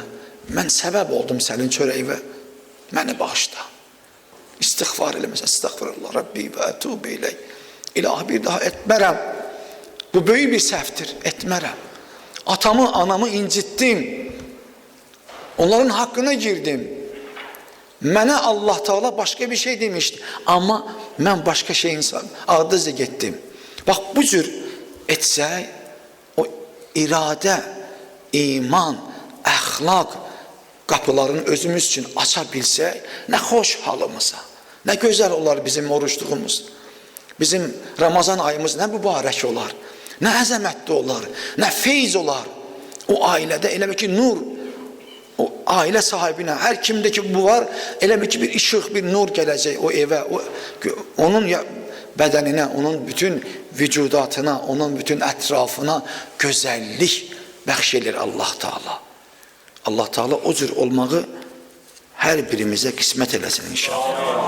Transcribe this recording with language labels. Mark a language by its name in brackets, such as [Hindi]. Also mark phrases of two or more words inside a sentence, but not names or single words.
[Azerbaijani] Mən səbəb oldum sənin çörəyivə, məni bağışla. İstiğfar eləməsə, [Arabic] أستغفر الله ربي وأتوب إليه. [Azerbaijani] İlahi bir daha etmərəm. Bu böyük bir səhvdir, etmərəm. Atamı, anamı incitdim. Onların haqqına girdim. Mənə Allah Teala başka bir şey demişti. Ama mən başka şeyin ardızca getdim. Bax bu cür etsək, o iradə, iman, əxlaq qapılarını özümüz üçün aça bilsək, nə xoş halımıza, nə gözəl olar bizim oruçluğumuz. Bizim Ramazan ayımız nə mübarək olar, nə əzəmətli olar, nə feyz olar. O ailədə elə ki nur, [Turkish] o aile sahibine, her kimdeki bu var, elə ki bir ışık, bir nur gelecek o eve, onun bedenine, onun bütün vücudatına, onun bütün etrafına güzellik [Azerbaijani] bəxş edir Allah Teala. Allah Teala o cür olmağı her birimize kısmet eləsin inşallah.